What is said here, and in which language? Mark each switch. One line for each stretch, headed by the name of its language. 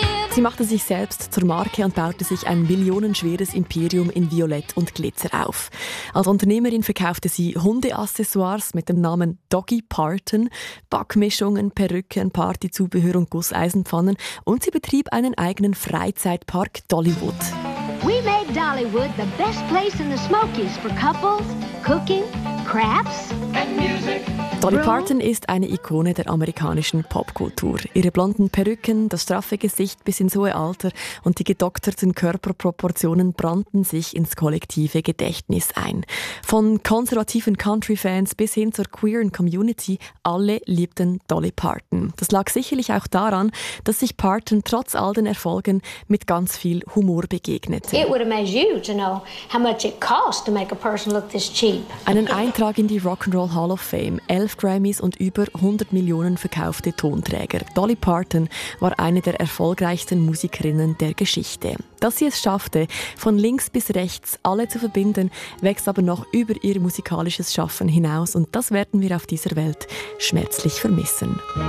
German: Sie machte sich selbst zur Marke und baute sich ein millionenschweres Imperium in Violett und Glitzer auf. Als Unternehmerin verkaufte sie Hundeaccessoires mit dem Namen Doggy Parton, Backmischungen, Perücken, Partyzubehör und Gusseisenpfannen und sie betrieb einen eigenen Freizeitpark Dollywood.
English: We made Dollywood the best place in the Smokies for couples, cooking, crafts and music.
German: Dolly Parton ist eine Ikone der amerikanischen Popkultur. Ihre blonden Perücken, das straffe Gesicht bis ins hohe Alter und die gedokterten Körperproportionen brannten sich ins kollektive Gedächtnis ein. Von konservativen Country-Fans bis hin zur queeren Community, alle liebten Dolly Parton. Das lag sicherlich auch daran, dass sich Parton trotz all den Erfolgen mit ganz viel Humor begegnete.
English: It would amaze you to know how much it costs to make a person look this cheap.
German: Einen Eintrag in die Rock'n'Roll Hall of Fame, 11 Grammys und über 100 Millionen verkaufte Tonträger. Dolly Parton war eine der erfolgreichsten Musikerinnen der Geschichte. Dass sie es schaffte, von links bis rechts alle zu verbinden, wächst aber noch über ihr musikalisches Schaffen hinaus und das werden wir auf dieser Welt schmerzlich vermissen.